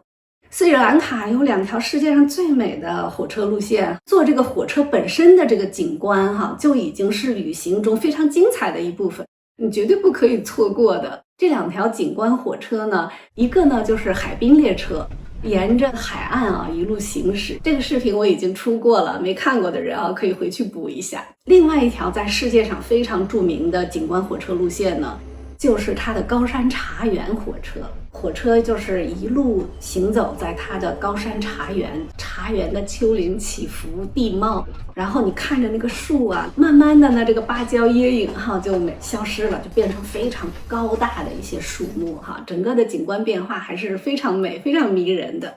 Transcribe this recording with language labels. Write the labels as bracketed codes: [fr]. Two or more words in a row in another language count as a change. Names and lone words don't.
[zh] 斯里蘭卡有2條世界上最美的火車路線，坐這個火車本身的這個景觀就已經是旅行中非常精彩的一部分，你絕對不可以錯過的。這2條景觀火車呢，一個呢就是海濱列車，沿着海岸一路行駛，這個視頻我已經出過了，沒看過的人可以回去補一下。另外一條在世界上非常著名的景觀火車路線呢，就是它的高山茶園火車。火車就是一路行走在它的高山茶園，茶園的丘陵起伏地貌，然後你看着那個樹慢慢的呢，這個芭蕉葉影就消失了，就變成非常高大的一些樹木整個的景觀变化還是非常美、非常迷人的。